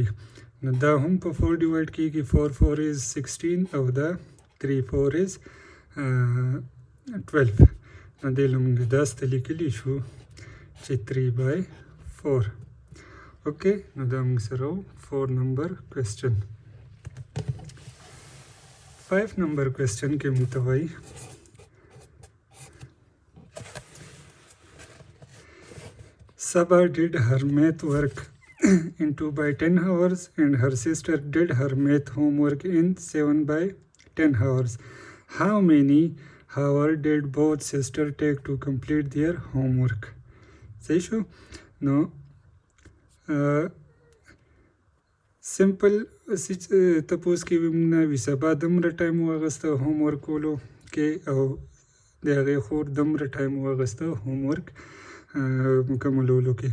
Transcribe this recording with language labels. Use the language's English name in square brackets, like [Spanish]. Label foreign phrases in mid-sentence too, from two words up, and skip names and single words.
[Pashto] نو دا هم په 4 ډیوایډ کیږي. 4 4 is 16 او دا 3 4 is 12. نو دې له موږ داسې لیکلی شو چې 3/4. اوکې، نو دا موږ سره 4 [English] number question. 5 number question [Pashto] کې موږ ته وایي [English] Sabha did her math work in 2/10 hours and her sister did her math homework in 7/10 hours. How many hours did both sisters take to complete their homework? [Pashto] صحیح شو؟ نو سمپل تپوس کې موږ نه وي سبا دومره ټایم واغسته [English] home work [Pashto] کولو کې او د هغې خور دومره ټایم واغسته [English] home work [Pashto] مکملولو کې.